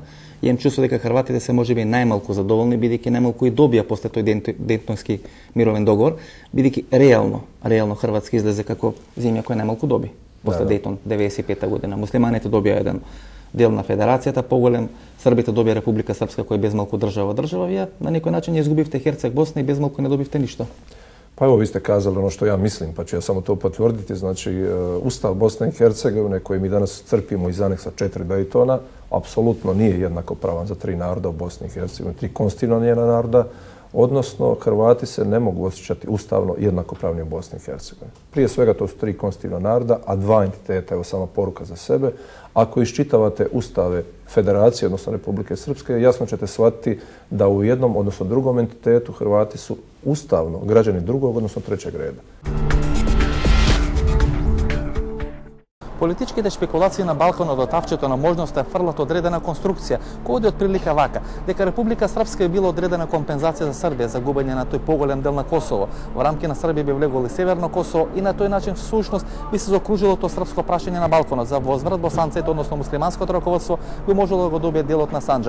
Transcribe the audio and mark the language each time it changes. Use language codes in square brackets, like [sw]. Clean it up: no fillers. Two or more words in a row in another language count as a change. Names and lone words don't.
[mk] Ја им чувство дека хрватите се можеби најмалку задоволни, бидејќи најмалку и добија после тој Дејтонски мировен договор, бидејќи реално хрватски излезе како земја која најмалку доби после Дејтон 95 година. Муслиманите добија еден дел на федерацијата, поголем, Србите добија Република Српска која е безмалку држава. Вие на некој начин ја изгубивте Херцег Босна и безмалку не добивте ништо. [hr] Pa evo, vi ste kazali ono što ja mislim, pa ću ja samo to potvrditi. Znači, Ustav Bosne i Hercegovine koji mi danas crpimo iz aneksa 4 Daytona, apsolutno nije jednakopravan za 3 naroda u Bosni i Hercegovini, 3 konstitutivna naroda. odnosno Hrvati se ne mogu osjećati ustavno jednakopravni u Bosni i Hercegovini. Prije svega to su 3 konstitutivna naroda, a 2 entiteta, evo sama poruka za sebe. Ako iščitavate ustave Federacije, odnosno Republike Srpske, jasno ćete shvatiti da u jednom, odnosno drugom entitetu Hrvati su ustavno građani drugog, odnosno trećeg reda. [mk] Политичките шпекулации на Балканот од тавчето на можноста фрлат одредена конструкција, која оди отприлика вака, дека Република Српска е била одредена компензација за Србија за губење на тој поголем дел на Косово. Во рамки на Србија би влегол и Северно Косово и на тој начин всушност би се заокружило тоа српско прашање на Балканот за возврат босанците, односно муслиманското раководство би можело да го добие делот на Санџак.